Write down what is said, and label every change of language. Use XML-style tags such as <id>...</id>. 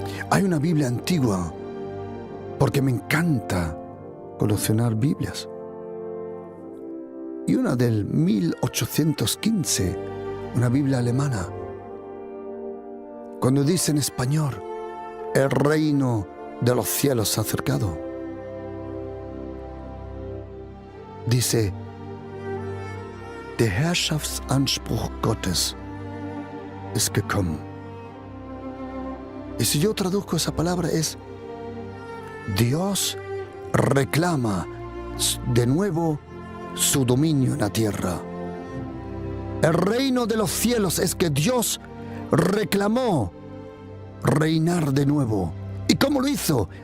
<es>Hay una Biblia antigua, porque me encanta coleccionar Biblias. Y una del 1815, una Biblia alemana, cuando dice en español, el reino de los cielos se ha acercado.</es> <de>Dice, der Herrschaftsanspruch Gottes ist gekommen.</de> <es>Y si yo traduzco esa palabra es, Dios reclama de nuevo su dominio en la tierra. El reino de los cielos es que Dios reclamó reinar de nuevo. ¿Y cómo lo hizo?</es>